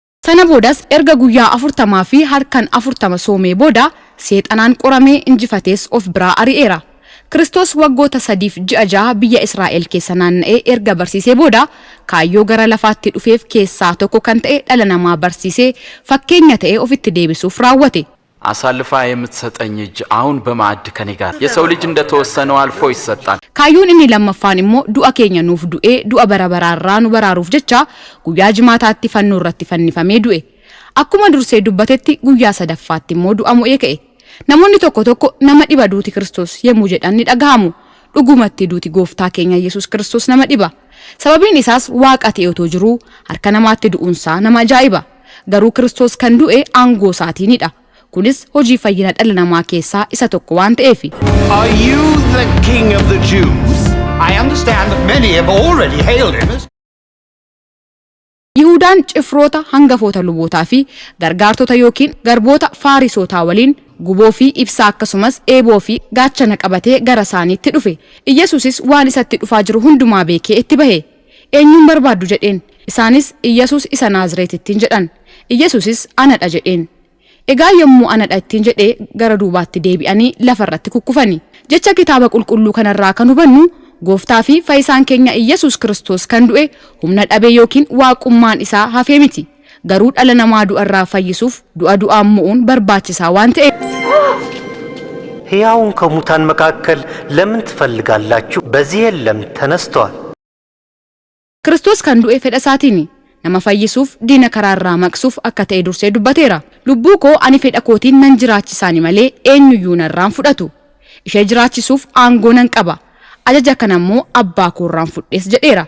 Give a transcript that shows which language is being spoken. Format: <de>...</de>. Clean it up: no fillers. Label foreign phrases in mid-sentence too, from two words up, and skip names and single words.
<om>Sana boodas erga guyyaa 40 fi halkan 40 soomee booda seexanaan qoramee injifatees of biraa ari'eera. Kiristoos waggoota 3 fi 6 biyya Israa'el keessa naanna'ee erga barsiisee booda kaayyoo gara lafaatti dhufeef keessaa tokko kan ta'e dhala namaa barsiisee fakkeenya ta'e ofitti deebisuuf raawwate.</om> <am>አሳልፋ የምትሰጠኝ እጅ አሁን በማዕድ ከኔ ጋር የሰው ልጅ እንደተወሰነው አልፎ ይሰጣል።</am> <om>Kaayyoon inni lammaffaan immoo du'a keenya nuuf du'ee du'a bara baraarraa nu baraaruuf jecha guyyaa jimaataatti fannoo irratti fannifamee du'e. Akkuma dursee dubbatetti guyyaa sadaffaatti immoo du'a mo'ee ka'e. Namoonni tokko tokko nama dhiba duuti Kiristoos yemmuu jedhan ni dhagahamu. Dhugumatti duuti gooftaa keenya Yesuus Kiristoos nama dhiba. Sababiin isaas waaqa ta'e otoo jiruu harka namaatti du'uunsaa nama ajaa'iba. Garuu Kiristoos kan du'e aangoo isaatiinidha. Kunis hojii fayyina dhala namaa keessaa isa tokko waan ta'eef.</om> <en>Are you the king of the Jews? I understand that many have already hailed him as...</en> <om>Yihudaan cifroota hangafoota lubootaa fi gargaartota yookiin garboota Faarisootaa waliin guboo fi ibsaa akkasumas eeboo fi gaachana qabatee gara isaaniitti dhufe. Iyyesuusis waan isatti dhufaa jiru hundumaa beekee itti bahe. Eenyuun barbaaddu jedheen. Isaanis Iyyesuus isa Naazreetittiin jedhan. Iyyesuusis anadha jedheen. Egaa yommuu anadha ittiin jedhee gara duubaatti deebi'anii lafarratti kukkufani. Jecha kitaaba qulqulluu kanarraa kan hubannu gooftaa fi fayyisaan keenya Iyyesuus Kiristoos kan du'e humna dhabee yookiin waaqummaan isaa hafee miti. Garuu dhala namaa du'arraa fayyisuuf du'a du'aan mo'uun barbaachisaa waan ta'eef.</om> <am>ሕያውን ከሙታን መካከል ለምን ትፈልጋላችሁ? በዚህ የለም ተነስቷል።</am> <om>Kiristoos kan du'e fedha isaatiini. Nama fayyisuuf diina karaarraa maqsuuf akka ta'e dursee dubbateera. Lubbuu koo ani fedha kootiin nan jiraachisaani malee eenyuyyuu narraan fudhatu. Ishee jiraachisuuf aangoo nan qaba. Ajaja kana immoo abbaa koorraan fudhees jedheera.</om>